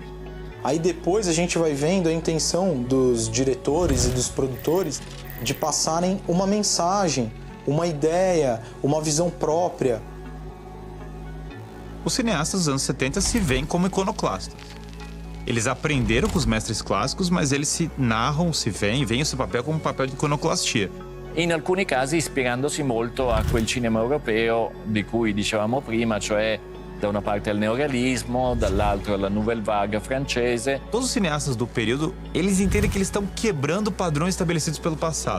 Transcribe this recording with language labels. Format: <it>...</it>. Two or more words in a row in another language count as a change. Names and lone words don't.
<pt>Aí depois a gente vai vendo a intenção dos diretores e dos produtores de passarem uma mensagem, uma ideia, uma visão própria. Os cineastas dos anos 70 se veem como iconoclastas. Eles aprenderam com os mestres clássicos, mas eles se narram, se veem o seu papel como um papel de iconoclastia.</pt> <it>In alcuni casi ispirandosi molto a quel cinema europeo di cui dicevamo prima, cioè da una parte al neorealismo, dall'altro alla</it> <fr>nouvelle vague</fr> <it>francese.</it> <pt>Todos os cineastas do período, eles entendem que eles estão quebrando padrões estabelecidos pelo passado.</pt>